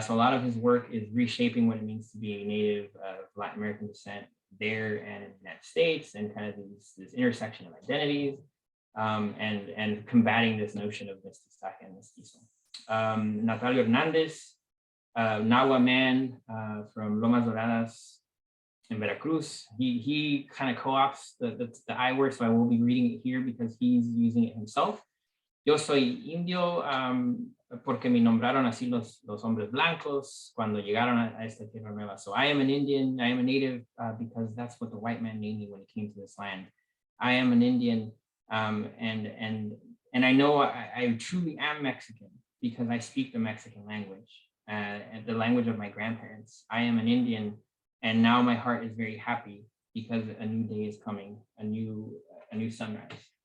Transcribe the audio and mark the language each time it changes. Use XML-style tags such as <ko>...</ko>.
<en>So a lot of his work is reshaping what it means to be a native of Latin American descent there and in the United States, and kind of this intersection of identities, and combating this notion of mestizaje and mestizo. Natalio Hernandez, Nahua man from Lomas Doradas in Veracruz. He kind of co-ops the I word, so I will be reading it here because he's using it himself.</en> <es>Yo soy indio porque me nombraron así los hombres blancos cuando llegaron a esta tierra nueva.</es> <en>So I am an Indian, I am a native because that's what the white man named me when he came to this land. I am an Indian and I know I truly am Mexican because I speak the Mexican language, and the language of my grandparents. I am an Indian, and now my heart is very happy because a new day is coming, a new sunrise.</en>